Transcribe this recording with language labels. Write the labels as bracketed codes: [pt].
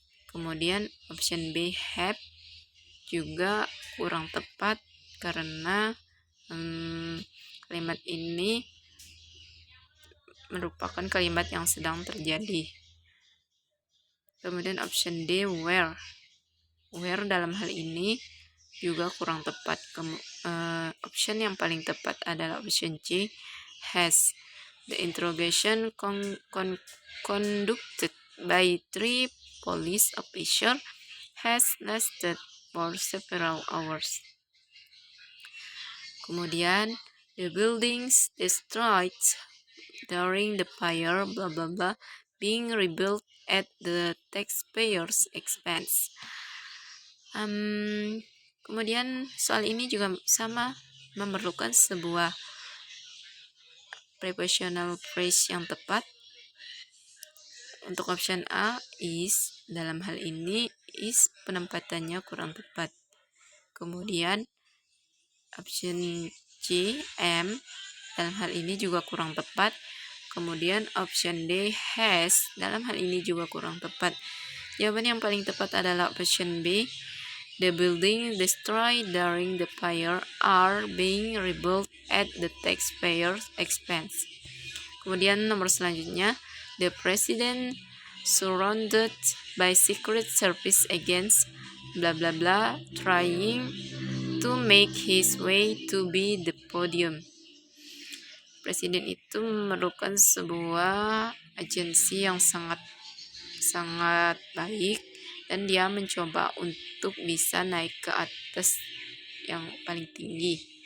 [id] Kemudian option B have juga kurang tepat karena kalimat ini merupakan kalimat yang sedang terjadi. Kemudian option D were. Were dalam hal ini juga kurang tepat. Option yang paling tepat adalah option C has. [en] The interrogation conducted by 3 police officers has lasted for several hours. Kemudian the buildings destroyed during the fire blah blah blah being rebuilt at the taxpayers' expense. [id] Kemudian soal ini juga sama, memerlukan sebuah prepositional phrase yang tepat. Untuk option A is, dalam hal ini is penempatannya kurang tepat. Kemudian option C am, dalam hal ini juga kurang tepat. Kemudian option D has, dalam hal ini juga kurang tepat. Jawaban yang paling tepat adalah option B. [en] The building destroyed during the fire are being rebuilt at the taxpayers' expense. Kemudian nomor selanjutnya, the president surrounded by secret service agents blah blah blah trying to make his way to be the podium. [id] Presiden itu memerlukan sebuah agensi yang sangat baik dan dia mencoba untuk bisa naik ke atas yang paling tinggi.